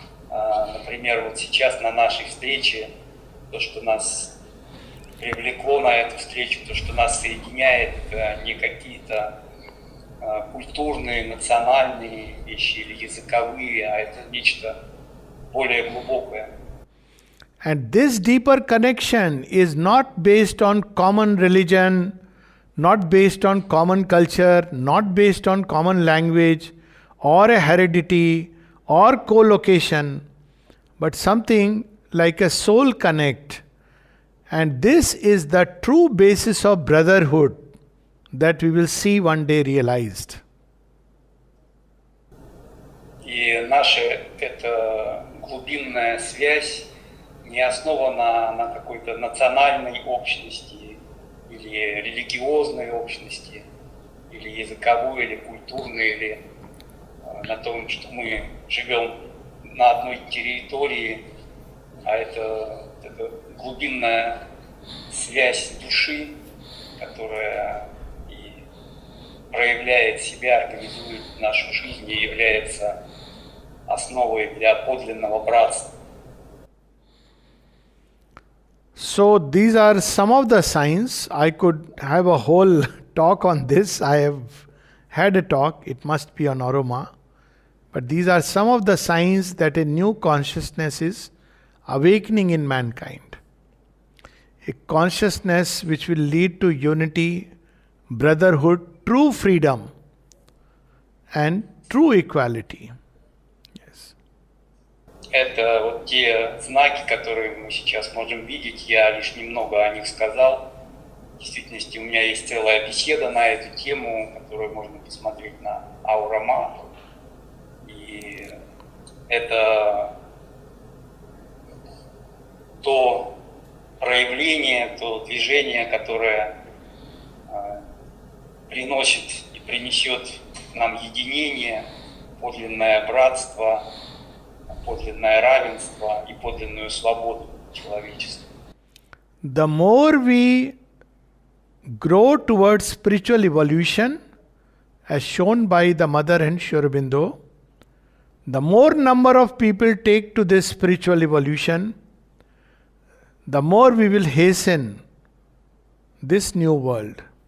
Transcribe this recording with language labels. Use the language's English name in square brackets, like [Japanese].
[Russian] Например, вот сейчас на нашей встрече, то, что нас привлекло на эту встречу, то, что нас соединяет, это не какие-то культурные, национальные вещи или языковые, а это нечто более глубокое. [English] And this deeper connection is not based on common religion, not based on common culture, not based on common language, or a heredity, or co-location, but something like a soul connect. And this is the true basis of brotherhood that we will see one day realized. [Russian] И наша эта глубинная связь не основана на какой-то национальной общности или религиозной общности, или языковой, или культурной, или на том, что мы живем на одной территории, а это глубинная связь души, которая и проявляет себя, организует нашу жизнь и является основой для подлинного братства. [English] So these are some of the signs. I could have a whole talk on this. I have had a talk. It must be on aroma. But these are some of the signs that a new consciousness is awakening in mankind. A consciousness which will lead to unity, brotherhood, true freedom, and true equality. Yes. [Russian] Это вот те знаки, которые мы сейчас можем видеть. Я лишь немного о них сказал. В действительности у меня есть целая беседа на эту тему, которую можно посмотреть на Аурома. И это то проявление, то движение, которое приносит и принесет нам единение, подлинное братство, подлинное равенство и подлинную свободу человечества. [English] The more we grow towards spiritual evolution, as shown by the mother and Sri Aurobindo, the more number of people take to this spiritual evolution, the more we will hasten this new world.